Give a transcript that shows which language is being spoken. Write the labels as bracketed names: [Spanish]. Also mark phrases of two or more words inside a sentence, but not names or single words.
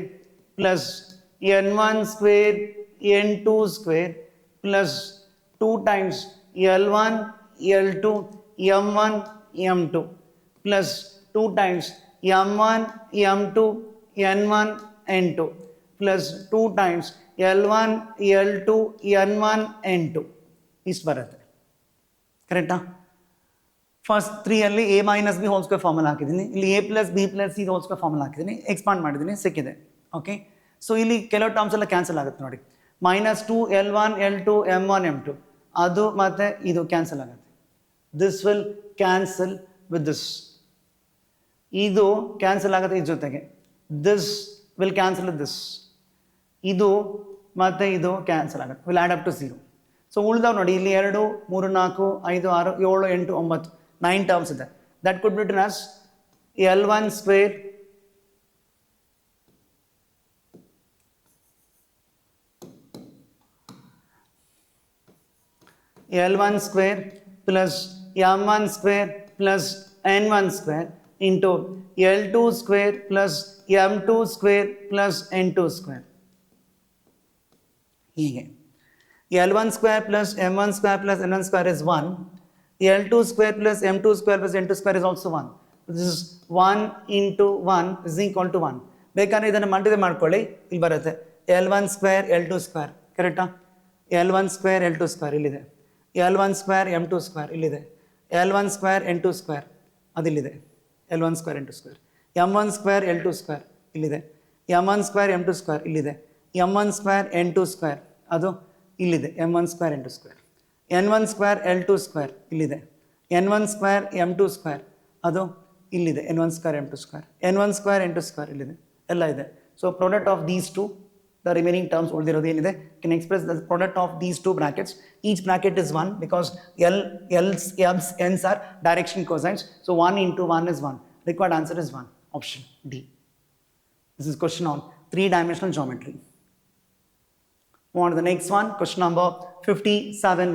[English] plus N1 square N2 square plus 2 times L1 L2 M1 M2 plus 2 times M1 M2 N1 N2 plus 2 times L1 L2 N1 N2 [Kannada] ಇಷ್ಟು ಬರುತ್ತೆ. ಕರೆಕ್ಟಾ? ಫಸ್ಟ್ 3 ಅಲ್ಲಿ [English] a minus b whole square formula [Kannada] ಹಾಕಿದ್ದೀನಿ. ಇಲ್ಲಿ [English] a plus b plus c whole square formula [Kannada] ಹಾಕಿದ್ದೀನಿ. ಎಕ್ಸ್ಪಾಂಡ್ ಮಾಡಿದ್ದೀನಿ, ಸಿಕ್ಕಿದೆ. [English] okay, so [Kannada] ಇಲ್ಲಿ ಕೆಲವು ಟರ್ಮ್ಸ್ ಎಲ್ಲ ಕ್ಯಾನ್ಸಲ್ ಆಗುತ್ತೆ ನೋಡಿ. [English] minus 2 L1 L2 M1 M2 [Kannada] ಅದು ಮತ್ತೆ ಇದು ಕ್ಯಾನ್ಸಲ್ ಆಗುತ್ತೆ. [English] this will cancel with this. [Kannada] ಇದು ಕ್ಯಾನ್ಸಲ್ ಆಗುತ್ತೆ ಇದ್ರ ಜೊತೆಗೆ. [English] this will cancel with this. [Kannada] ಇದು ಮತ್ತೆ ಇದು ಕ್ಯಾನ್ಸಲ್ ಆಗುತ್ತೆ. [English] will add up to 0. [Kannada] ಸೊ ಉಳಿದವು ನೋಡಿ, ಇಲ್ಲಿ 2 3 4 5 6 7 8 9 9 ಟರ್ಮ್ಸ್ ಇದೆ. [English] that could be written as L1 square L1 square plus M1 square plus N1 square into L2 square plus M2 square plus N2 square. ಹೀಗೆ L1 square plus M1 square plus N1 square is 1. L2 square plus M2 square plus N2 square is also 1. This is 1 into 1 is equal to 1. [Kannada] ಬೇಕಾದ್ರೆ ಇದನ್ನು ಮಲ್ಟಿಪ್ಲೈ ಮಾಡ್ಕೊಳ್ಳಿ, ಇಲ್ಲಿ ಬರುತ್ತೆ [English] L1 square L2 square. [Kannada] ಕರೆಕ್ಟಾ? [English] L1 square L2 square ಇಲ್ಲಿದೆ. L1 square M2 square ಇಲ್ಲಿದೆ. L1 square N2 square ಅದಿಲ್ಲಿದೆ. L1 square N2 square. M1 square L2 square ಇಲ್ಲಿದೆ. M1 square M2 square ಇಲ್ಲಿದೆ. M1 square N2 square [Kannada] ಅದು ಇಲ್ಲಿದೆ. [English] M1 square N2 square. N1 square L2 square ಇಲ್ಲಿದೆ. N1 square M2 square [Kannada] ಅದು ಇಲ್ಲಿದೆ. [English] N1 square M2 square. N1 square N2 square [Kannada] ಇಲ್ಲಿದೆ. ಎಲ್ಲ ಇದೆ. [English] So product of these two, the remaining terms [Kannada] ಉಳಿದಿರೋದು ಏನಿದೆ, [English] can express the product of these two brackets. Each bracket is 1 because L's, N's are direction cosines. So 1 into 1 is 1. Required answer is 1. Option D. This is question on 3-dimensional geometry. Move on to the next one. Question number 57.